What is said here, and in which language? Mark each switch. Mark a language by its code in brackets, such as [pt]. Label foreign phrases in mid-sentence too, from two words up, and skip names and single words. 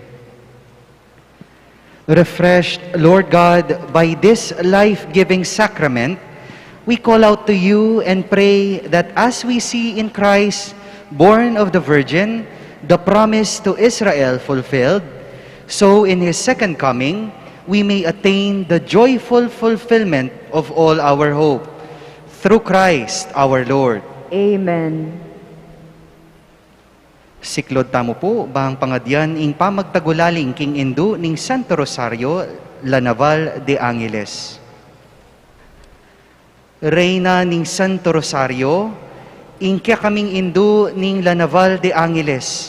[en] Refreshed, Lord God, by this life-giving sacrament, we call out to you and pray that as we see in Christ, born of the Virgin, the promise to Israel fulfilled, so in His second coming, we may attain the joyful fulfillment of all our hope. Through Christ our Lord. Amen. [pam] Siklod tamo po, bahang pangadyan, ing pamagtagulaling king Indu ning Santo Rosario, La Naval de Angeles. Reyna ning Santo Rosario, ing kya kaming Indu ning La Naval de Angeles.